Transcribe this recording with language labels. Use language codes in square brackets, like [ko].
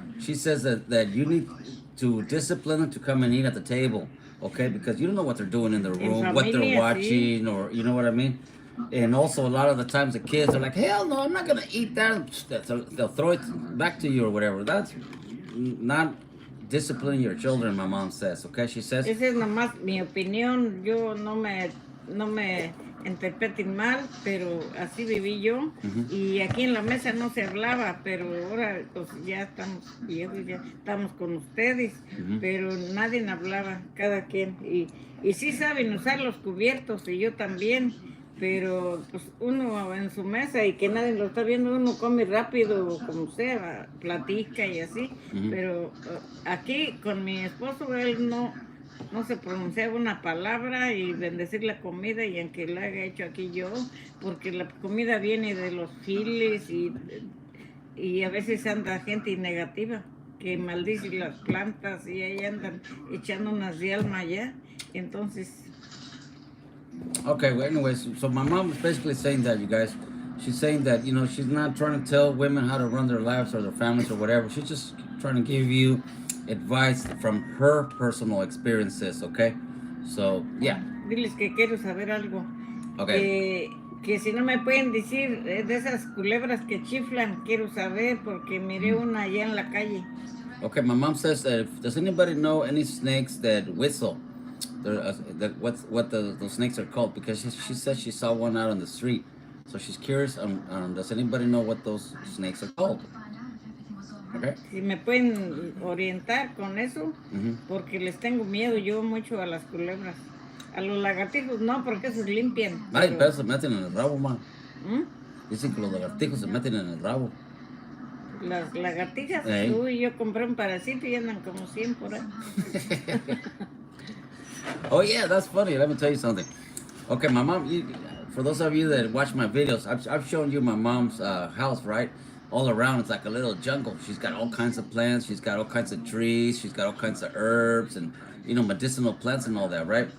[en] She says that you need to discipline them to come and eat at the table, okay? Because you don't know what they're doing in the room, what they're watching, or you know what I mean. And also, a lot of the times the kids are like, hell no, I'm not gonna eat that. So they'll throw it back to you or whatever. That's not disciplining your children, my mom says. Okay, she says. [es] Esa es nomás mi opinión. Yo no me interpreten mal, pero así viví yo. Y aquí en la mesa no se hablaba, pero ahora pues ya estamos viejos, ya estamos con ustedes, pero nadie hablaba, cada quien. Y sí saben usar los cubiertos, y yo también. Pero pues uno en su mesa y que nadie lo está viendo, uno come rápido, como sea, platica y así. Pero aquí con mi esposo, él no se pronunciaba una palabra y bendecir la comida, y aunque la haya hecho aquí yo, porque la comida viene de los files y a veces anda gente negativa que maldice las plantas y ahí andan echando unas de alma allá. Entonces... [en] Okay, well, anyways, so my mom is basically saying that, you guys. She's saying that, you know, she's not trying to tell women how to run their lives or their families or whatever. She's just trying to give you advice from her personal experiences, okay? So, yeah. [es] Diles que quiero saber algo. [en] Okay. [es] Que si no me pueden decir de esas culebras que chiflan, quiero saber porque miré una allá en la calle. [en] Okay, my mom says that does anybody know any snakes that whistle? Those snakes are called, because she says she saw one out on the street, so she's curious does anybody know what those snakes are called? Okay. [es] Si me pueden orientar con eso, porque les tengo miedo yo mucho a las culebras. A los lagartijos no, porque esos limpian. Ay, pero se meten en el rabo, ma. Dicen que los lagartijos se meten en el rabo. Las lagartijas, [en] Hey. [es] Uy, yo compré un parasito y andan como 100 por ahí. [en] Oh yeah, that's funny. Let me tell you something. Okay, my mom. For those of you that watch my videos, I've shown you my mom's house, right? All around, it's like a little jungle. She's got all kinds of plants. She's got all kinds of trees. She's got all kinds of herbs and, you know, medicinal plants and all that, right?